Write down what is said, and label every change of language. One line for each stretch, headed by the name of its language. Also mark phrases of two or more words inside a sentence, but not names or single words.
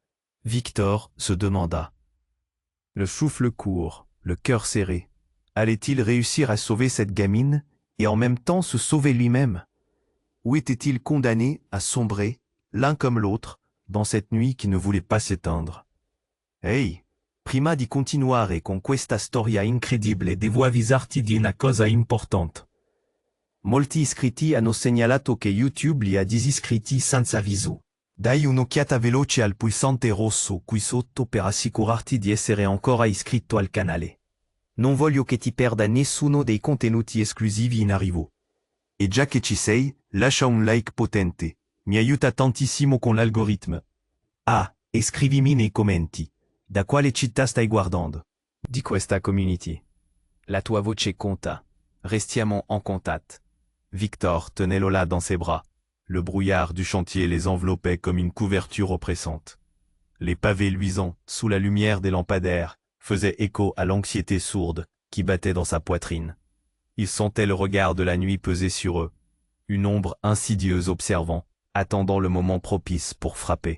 French: Victor se demanda. Le souffle court, le cœur serré. Allait-il réussir à sauver cette gamine et en même temps se sauver lui-même? Ou était-il condamné à sombrer, l'un comme l'autre, dans cette nuit qui ne voulait pas s'éteindre?
Italian: Hey, prima di continuare con questa storia incredibile devoivis di una cosa importante. Molti iscritti hanno segnalato che YouTube li ha disiscritti senza avviso. Dai un'occhiata veloce al pulsante rosso qui sotto per assicurarti di essere ancora iscritto al canale. Non voglio che ti perda nessuno dei contenuti esclusivi in arrivo. E già che ci sei, lascia un like potente, mi aiuta tantissimo con l'algoritmo. Ah, e scrivimi nei commenti, da quale città stai guardando? Di questa community. La tua voce conta. Restiamo en contact.
French: Victor tenait Lola dans ses bras. Le brouillard du chantier les enveloppait comme une couverture oppressante. Les pavés luisants, sous la lumière des lampadaires, faisaient écho à l'anxiété sourde qui battait dans sa poitrine. Il sentait le regard de la nuit peser sur eux, une ombre insidieuse observant, attendant le moment propice pour frapper.